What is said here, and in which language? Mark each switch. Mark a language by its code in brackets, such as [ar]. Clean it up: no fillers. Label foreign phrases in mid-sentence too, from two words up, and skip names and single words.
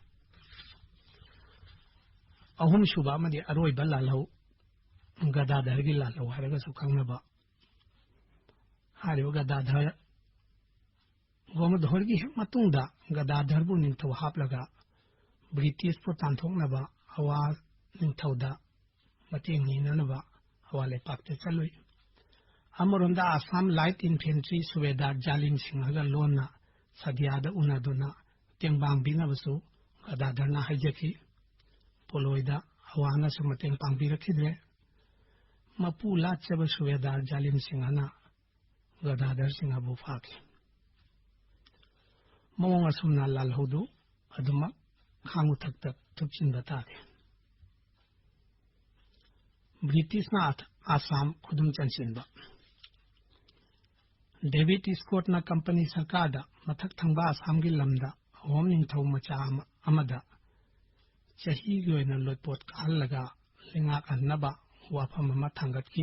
[mni] अहुम सुबा मदि अरोइबा लालहौ गदाधरगी लालहौ हारगसु खंगनबा हारिबा गदाधर गोमधोरगी हेक मतुंगदा गदाधरबु निंगथौ हापलगा ब्रिटिश पु तांथोकनबा अवा निंगथौदा मतेंग निननबा हवाले पाकते चलुई अमरोंदा आसाम लाइट इन्फेंट्री सुबेदार जालिम सिंहगा लोना सदियादा उनादुना तेंबांग बिनबसु गदाधरना हाइजखी पोलोइदा हवाना सुमतेंग पांगबिरखिद्रे मपु लाचब सुबेदार जालिम सिंहना गदाधर सिंहबु फाखी मवोंग असुमना लालहौदु अदुमा खांगु थक्ता थुपचिनबा ताके ब्रिटिश ना आसाम खुदुम चंसिनबा डेविड स्कॉट ना कंपनी सरकार दा मथक थंबा आसाम की लमदा होम निंगथौ मचा अमदा चही की ओइना लोटपोट काहलगा लिंगाक अन्नबा वाफम